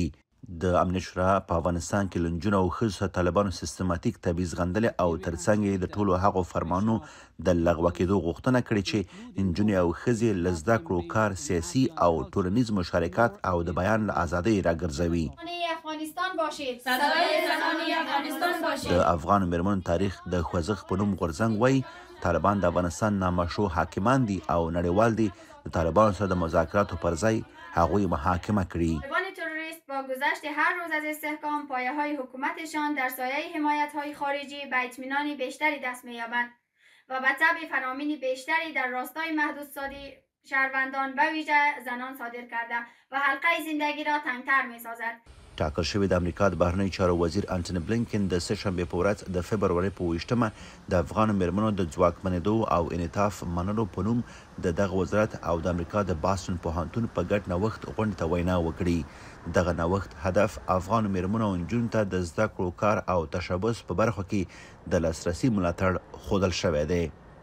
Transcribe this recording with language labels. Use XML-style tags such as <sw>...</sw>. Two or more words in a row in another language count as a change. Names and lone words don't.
<ps>د امنیت شورا په افغانستان کې له نجونو او ښځو سره طالبانو سیستماتیک تبعیض غندلې او ترڅنګ یې د ټولو هغو فرمانونو د لغوه کېدو غوښتنه کړې چې نجونې او ښځې له زده کړو، کار، سیاسي او ټولنیز مشارکت او د بیان له ازادۍ راګرځوي. د افغان میرمنو تاریخ د خوځښت په نوم غورځنګ وایي طالبان د افغانستان نامشروع حاکمان دي او نړیوال دي د طالبانو سره د مذاکراتو پر ځای هغوی محاکمه کړي.</ps> <fa>با گذشت هر روز از استحکام پایه‌های حکومتشان در سایه حمایت‌های خارجی به اطمینان بیشتری دست می‌یابند و به طبع فرامین بیشتری در راستای محدودسازی شهروندان به ویژه زنان صادر کرده و حلقه زندگی را تنگتر می‌سازد.</fa> <ps>ټاکل شوی د امریکا د بهرنیو چارو وزیر انټوني بلینکن د سهشنبې په ورځ د فبرورۍ په 28مه د افغان میرمنو د ځواکمنېدو او انعطاف منلو په نوم د دغه وزارت او د امریکا د باستون پوهنتون په ګډ نوښت غونډې ته وینا وکړي. دغه نوښت هدف افغان میرمنو او نجونو ته د زده کړو، کار او تشبث په برخو کې د لاسرسي ملاتړ ښودل شوی دی.</ps>